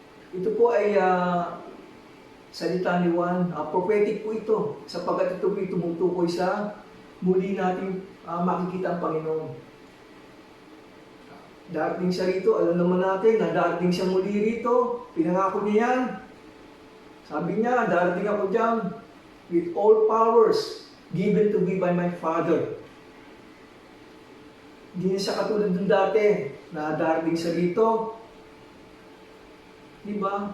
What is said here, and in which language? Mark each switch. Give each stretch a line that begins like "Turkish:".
Filipino: Ito po ay salita ni Juan, prophetic po ito, sapagkat ito po tumutukoy sa muli natin makikita ang Panginoon. Darating siya rito, alam naman natin na darating siya muli rito, pinangako niya yan. Sabi niya, darating ako dyan,
English: with all powers given to me by my Father.
Filipino: Hindi na siya katulad ng dati na darating siya dito. Di ba?